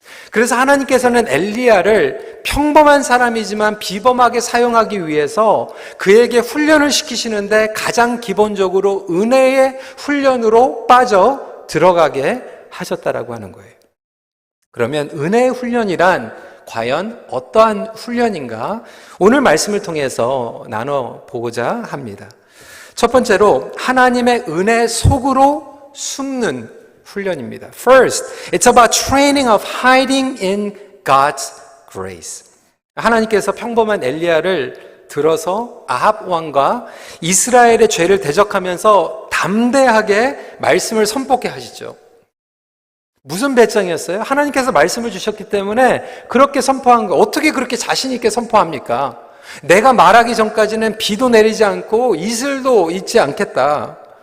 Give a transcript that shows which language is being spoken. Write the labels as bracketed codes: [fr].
[ko] 그래서 하나님께서는 엘리야를 평범한 사람이지만 비범하게 사용하기 위해서 그에게 훈련을 시키시는데 가장 기본적으로 은혜의 훈련으로 빠져 들어가게 하셨다라고 하는 거예요. 그러면 은혜의 훈련이란 과연 어떠한 훈련인가? 오늘 말씀을 통해서 나눠보고자 합니다. 첫 번째로 하나님의 은혜 속으로 숨는 훈련입니다. [en] First, it's about training of hiding in God's grace. [ko] 하나님께서 평범한 엘리야를 들어서 아합 왕과 이스라엘의 죄를 대적하면서 담대하게 말씀을 선포케 하시죠. 무슨 배짱이었어요? 하나님께서 말씀을 주셨기 때문에 그렇게 선포한 거. 어떻게 그렇게 자신 있게 선포합니까? 내가 말하기 전까지는 비도 내리지 않고 이슬도 있지 않겠다.